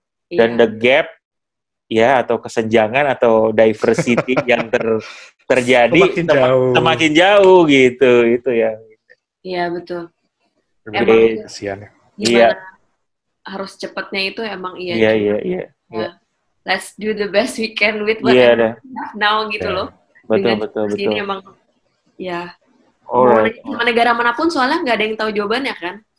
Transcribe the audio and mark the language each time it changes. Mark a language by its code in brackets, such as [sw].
[id] Dan [en] the gap [id] ya, atau kesenjangan atau diversity yang terjadi semakin jauh gitu, itu ya. Iya betul. Emang kasihan ya. Gimana harus cepatnya itu emang Iya. [en] Let's do the best we can with what we have now gitu loh. [id] Betul. Ini emang ya. Sama negara manapun soalnya nggak ada yang tahu jawabannya kan.